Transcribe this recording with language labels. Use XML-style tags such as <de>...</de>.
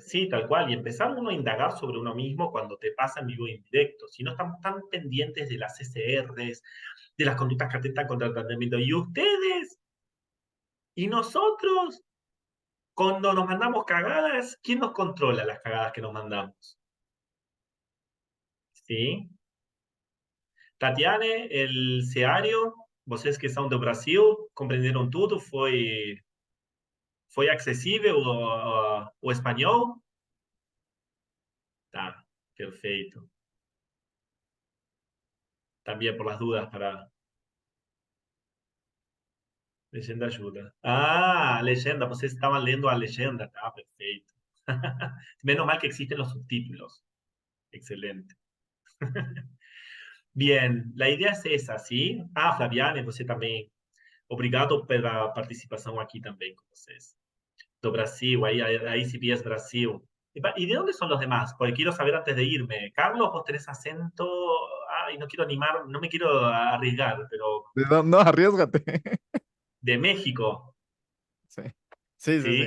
<es>Sí, tal cual. Y empezar uno a indagar sobre uno mismo cuando te pasa en vivo e indirecto. Si no estamos tan pendientes de las CCRs, de las conductas que atentan contra el tratamiento. Y ustedes, y nosotros, cuando nos mandamos cagadas, ¿quién nos controla las cagadas que nos mandamos? ¿Sí?</es> <pt>Tatiane, el ceário, vocês que são do Brasil, compreenderam tudo? Foi acessível o espanhol? Tá, perfeito.</pt> <es>También por las dudas para leyenda ayuda. Ah, leyenda, pues estaban leyendo a leyenda. Ah, perfecto. Menos mal que existen los subtítulos. Excelente. Bien, la idea es essa, ¿sí?</es> <pt>Ah, Flaviane, você também. Obrigado pela participação aqui também com vocês. Do Brasil,</pt> <es>ahí sí es Brasil. ¿Y de dónde son los demás? Porque quiero saber antes de irme. Carlos, vos tenés acento. Ay, no quiero animar, no me quiero arriesgar, pero No, arriesgate. de México. Sí, sí, sí, sí.</es>